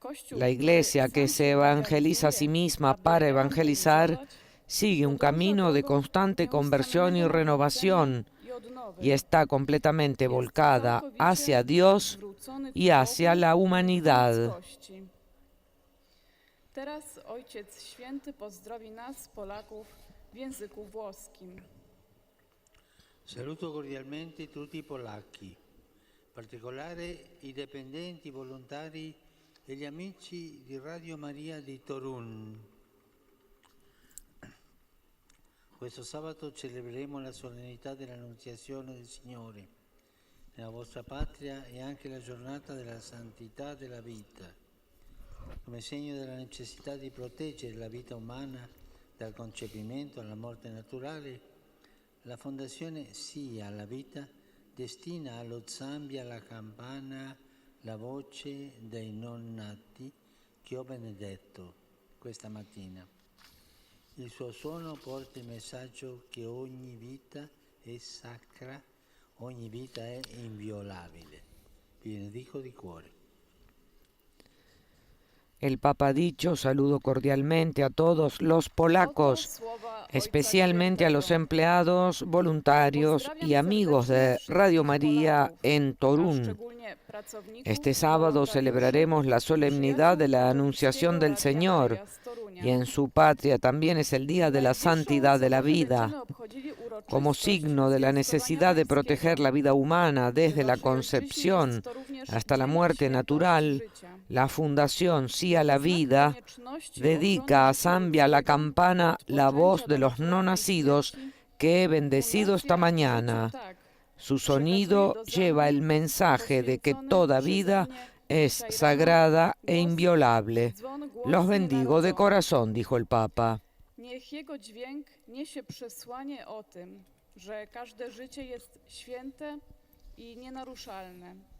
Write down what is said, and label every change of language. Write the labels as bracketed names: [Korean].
[Spanish] La Iglesia, que se evangeliza a sí misma para evangelizar, sigue un camino de constante conversión y renovación y está completamente volcada hacia Dios y hacia la humanidad. [Polish] Teraz Ojciec Święty pozdrowi nas, Polaków, w języku włoskim. [Italian] Saluto cordialmente tutti i polacchi, in particolare i dipendenti, volontari e gli amici di Radio Maria di Torun. Questo sabato celebreremo la solennità dell'Annunziazione del Signore nella vostra patria e anche la giornata della santità della vita, come segno della necessità di proteggere la vita umana dal concepimento alla morte naturale. La Fondazione Sì alla Vita destina allo Zambia alla campana la voce dei non nati che ho benedetto questa mattina. Il suo suono porta il messaggio che ogni vita è sacra, ogni vita è inviolabile. Vi benedico di cuore. [Spanish] El Papa ha dicho: saludo cordialmente a todos los polacos, especialmente a los empleados, voluntarios y amigos de Radio María en Torun. Este sábado celebraremos la solemnidad de la Anunciación del Señor y en su patria también es el Día de la Santidad de la Vida. Como signo de la necesidad de proteger la vida humana desde la concepción hasta la muerte natural, la Fundación Sí a la Vida dedica a Zambia la campana La Voz de los No Nacidos que he bendecido esta mañana. Su sonido lleva el mensaje de que toda vida es sagrada e inviolable. Los bendigo de corazón, dijo el Papa. [Polish] Niech jego dźwięk niesie przesłanie o tym, że każde życie jest święte i nienaruszalne.